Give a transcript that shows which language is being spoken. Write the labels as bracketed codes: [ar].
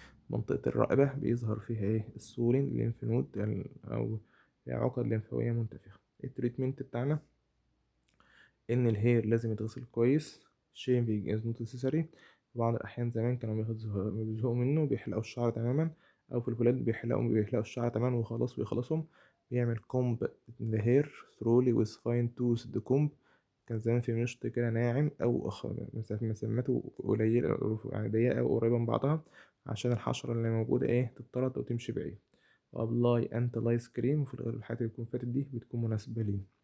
[ar] منطقة الرقبة بيظهر فيها ايه السولين ليمف نود أو عقد لمفاوية منتفخة. التريتمنت بتاعنا إن الهير لازم يتغسل كويس، [en] shaving is not necessary. [ar] بعض الأحيان زمان كانوا بيزهقوا منه بيحلقوا الشعر تماما، أو في الولاد بيحلقوا الشعر تماما وخلاص ويخلصهم. بيعمل كومب [en] the hair thoroughly with fine toothed comb. [ar] كان زمان في مشط كده ناعم أو مسامته قليلة يعني ضيقة أو قريبة من بعضها، عشان الحشرة اللي موجودة إيه تطرد أو تمشي بعيد. وأبلاي أنت لايس كريم، وفي الغالب الحاجات اللي بتكون فاتت دي بتكون مناسبة ليه.